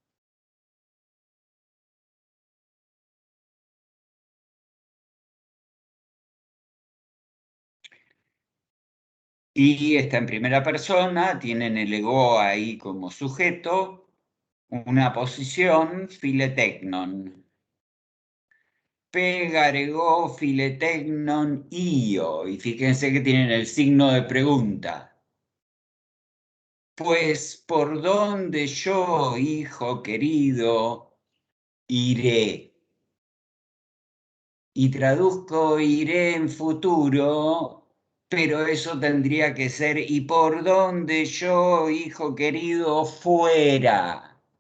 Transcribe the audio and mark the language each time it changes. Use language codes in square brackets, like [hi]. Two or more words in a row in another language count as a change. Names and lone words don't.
[es] Y está en primera persona, tienen el ego ahí como sujeto, una posición, [el] φίλε τέκνον. πῇ γὰρ ἐγώ, φίλε τέκνον, ἴω. [es] Y fíjense que tienen el signo de pregunta. Pues, ¿por dónde yo, hijo querido, iré? Y traduzco iré en futuro, pero eso tendría que ser ¿y por dónde yo, hijo querido, fuera?